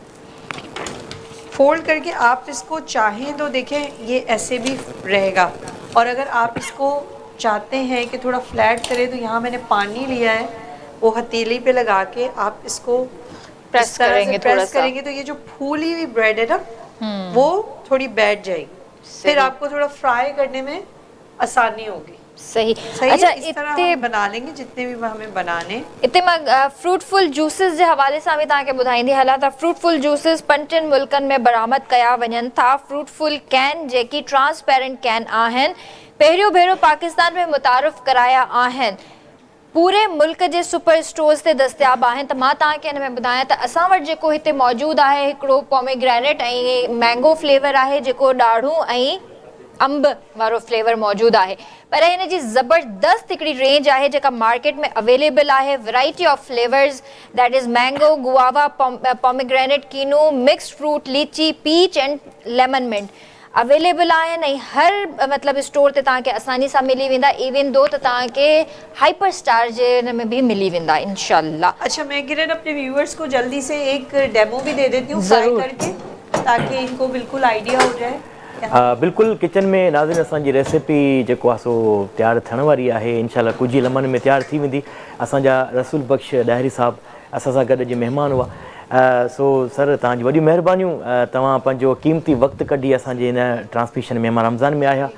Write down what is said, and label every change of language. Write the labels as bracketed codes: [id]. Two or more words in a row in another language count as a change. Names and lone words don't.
[ur] فولڈ کر کے آپ اس کو چاہیں تو دیکھیں یہ ایسے بھی رہے گا، اور اگر آپ اس کو چاہتے ہیں کہ تھوڑا فلیٹ کریں تو یہاں میں نے پانی لیا ہے، وہ ہتھیلی پہ لگا کے آپ اس کو پریس کریں گے, پریس کریں گے تو یہ جو پھولی ہوئی بریڈ ہے نا وہ تھوڑی بیٹھ جائے گی، پھر آپ کو تھوڑا فرائی کرنے میں آسانی ہوگی. सही। اچھا، اس طرح ہم بنا لیں گے جتنے بھی ہمیں بنانے. [sd] इते मां फ्रूटफुल जूसिस जे हवाले सां बि तव्हांखे ॿुधाईंदी हलां त फ्रूटफुल जूसिस 5 मुल्कनि में बरामद कया वञनि था। फ्रूटफुल कैन जेकी ट्रांसपेरेंट कैन आहिनि, पहिरियों भेरो पाकिस्तान में मुतारफ़ कराया आहिनि। पूरे मुल्क जे सुपर स्टोर्स ते दस्तियाब आहिनि। त मां तव्हांखे हिन में ॿुधायां त असां वटि जेको हिते मौजूदु आहे हिकिड़ो पोमेग्रेनेट ऐं मैंगो फ्लेवर आहे, जेको ॾाढ़ूं ऐं अंब वारो फ्लेवर मौजूदु आहे। पर हिन जी ज़बरदस्त हिकिड़ी रेंज आहे जेका मार्केट में अवेलेबल आहे। [en] Variety of flavours, that is mango, guava, pomegranate, kinnow, mixed fruit, lychee, peach and lemon mint available आहिनि। [sd] ऐं हर मतिलबु स्टोर ते तव्हांखे आसानी सां मिली वेंदा, [en] even though [sd] त तव्हांखे हाइपर स्टार जे हिन में भी मिली वेंदा इंशाल्लाह। [ur] اچھا، میں کرن اپنے ویورز کو جلدی سے ایک ڈیمو بھی دے دیتی ہوں فرائی کر کے، تاکہ ان کو بالکل آئیڈیا ہو جائے. [sd] बिल्कुलु किचन में नाज़रीन असांजी रेसिपी जेको आहे सो तयारु थियण वारी आहे। इनशाला कुझु ई लम्हनि में तयारु थी वेंदी। असांजा रसूल बख़्श ॾाहिरी साहब असां सां गॾु अॼु महिमान हुआ। सो सर, तव्हांजी वॾियूं महिरबानियूं, तव्हां पंहिंजो क़ीमती वक़्तु कढी असांजे हिन ट्रांसमिशन में रमज़ान में आया।